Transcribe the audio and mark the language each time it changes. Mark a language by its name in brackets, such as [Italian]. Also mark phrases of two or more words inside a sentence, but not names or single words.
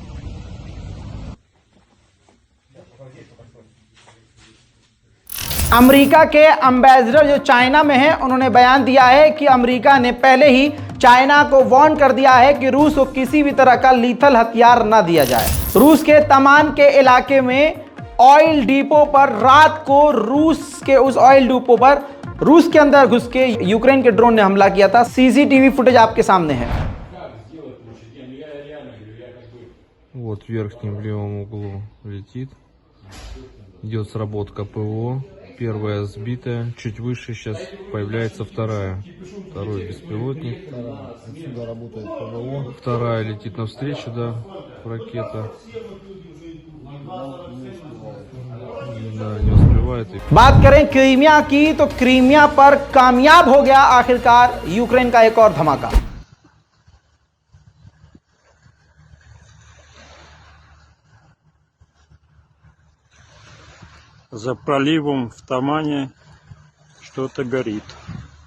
[Hindi] अमेरिका के एम्बेसडर जो चाइना में हैं, उन्होंने बयान दिया है कि अमेरिका ने पहले ही चाइना को वार्न कर दिया है कि रूस को किसी भी तरह का लीथल हथियार न दिया जाए। रूस के तमान के इलाके में [English] oil depot [Hindi] पर रात को रूस के उस [English] oil depot [Hindi] पर रूस के अंदर घुस के यूक्रेन के ड्रोन ने हमला किया था। [English] CCTV footage [Hindi] आपके सामने है। [Russian] Вот в верхнем левом углу летит. Идет сработка ПВО. Первая сбитая. Чуть выше сейчас появляется вторая. Второй беспилотник. Отсюда работает ПВО. Вторая летит навстречу, да, ракета. Да, не успевает. [Hindi] बात करें क्रीमिया की, तो क्रीमिया पर कामयाब हो गया आखिरकार यूक्रेन का एक और धमाका। [Russian] За проливом в Тамане что-то горит.